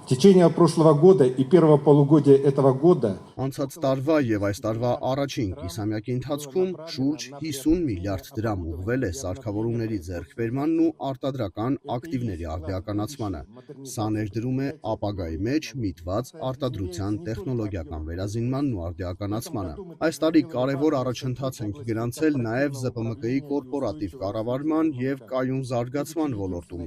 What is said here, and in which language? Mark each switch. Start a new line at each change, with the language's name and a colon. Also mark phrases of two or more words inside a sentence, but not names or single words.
Russian: В течение прошлого года и первого полугодия этого года
Armenian: Անցած տարվա եւ այս տարվա առաջին կիսամյակի ընթացքում շուրջ 50 միլիարդ դրամ ուղղվել է սարքավորումների ձեռքբերմանն ու արտադրական ակտիվների արդիականացմանը։ Սա ներդրում է ապագայի մեջ միտված արտադրության տեխնոլոգիական վերազինմանն ու արդիականացմանը։ Այս տարի կարևոր առաջընթաց ենք գրանցել նաեւ ԶՊՄԿ-ի կորպորատիվ կառավարման եւ կայուն զարգացման ոլորտում,